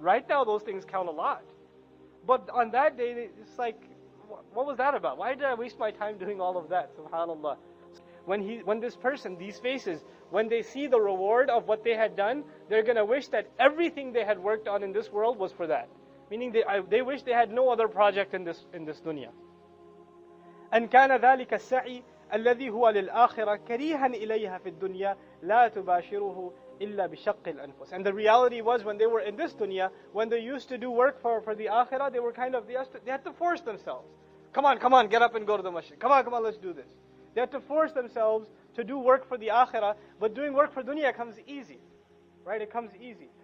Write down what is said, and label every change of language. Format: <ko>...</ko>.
<en>Right now those things count a lot. But on that day, it's like, what was that about? Why did I waste my time doing all of that? SubhanAllah. When this person, these faces, when they see the reward of what they had done, they're going to wish that everything they had worked on in this world was for that. Meaning they wish they had no other project in this dunya.</en> <ar>أن كان ذلك السعي الذي هو للآخرة كريها إليها في الدنيا لا تباشره إلا بشق الأنفس.</ar> <en>And the reality was, when they were in this dunya, when they used to do work for the akhirah, they had to force themselves. Come on, get up and go to the masjid. Come on, let's do this. They had to force themselves to do work for the akhirah, but doing work for dunya comes easy. Right? It comes easy.</en>